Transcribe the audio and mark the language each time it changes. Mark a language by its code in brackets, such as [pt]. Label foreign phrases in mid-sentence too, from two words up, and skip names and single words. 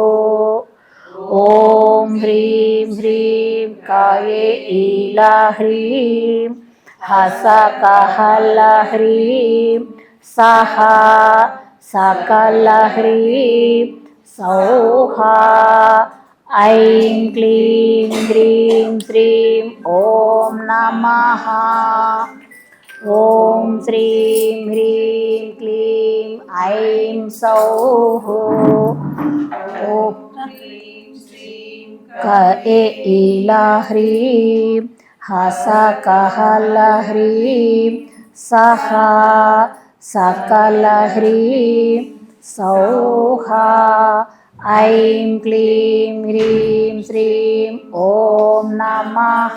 [sa] ఓం హ్రీం శ్రీం కాళీలా హ్రీం హసకహల హ్రీం సహా సకల హ్రీం సౌహా ఐం క్లీం హ్రీం శ్రీం ఓం నమః. ఓం శ్రీం హ్రీం క్లీం ఐం సౌః. ఓం क ए ईला ह्रीं हसा कहल ह्रीं सहा सकल ह्रीं सौहा ऐं क्लीं ह्रीं श्रीं ॐ नमः